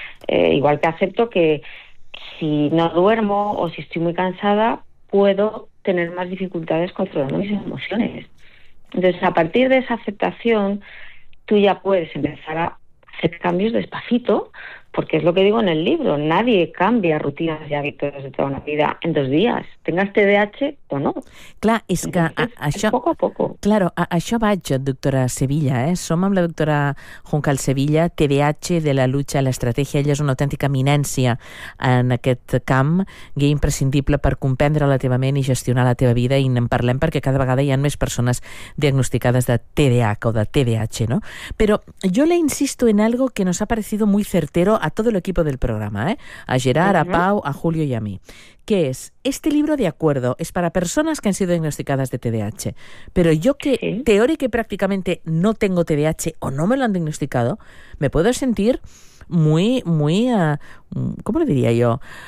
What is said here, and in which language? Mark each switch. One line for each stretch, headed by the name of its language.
Spanish: Igual que acepto que si no duermo o si estoy muy cansada, puedo tener más dificultades controlando mis emociones. Entonces, a partir de esa aceptación, tú ya puedes empezar a hacer cambios despacito, porque es lo que digo en el libro, nadie cambia rutinas y hábitos de toda una vida en 2 días, tengas TDAH o no.
Catalan: Clar, és que
Spanish: Entonces, es poco a poco.
Catalan: això vaig, doctora Sevilla, eh? Som amb la doctora Juncal Sevilla, TDAH de la lucha a l'estratègia. Ella és una autèntica eminència en aquest camp, guia imprescindible per comprendre la teva ment i gestionar la teva vida, i en parlem perquè cada vegada hi ha més persones diagnosticades de TDAH o de TDAH, no? Però jo
Spanish: le insisto en algo que nos ha parecido muy certero a todo el equipo del programa, eh? A Gerard, a Pau, a Julio y a mí. ¿Qué es? Este libro, de acuerdo, es para personas que han sido diagnosticadas de TDAH. Pero yo, que teórica y prácticamente no tengo TDAH o no me lo han diagnosticado, me puedo sentir muy, muy, ¿cómo le diría yo?